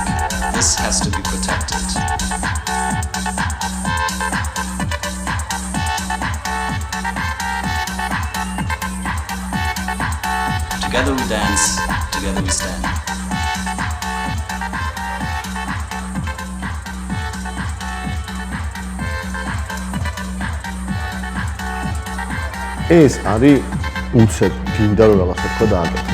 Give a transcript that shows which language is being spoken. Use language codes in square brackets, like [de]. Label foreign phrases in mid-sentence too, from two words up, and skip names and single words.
[en] This has to be protected. Together we dance, together we stand. [ka] ეს არის უცებ გინდა რომ რაღაცა თქვა დააკეთო.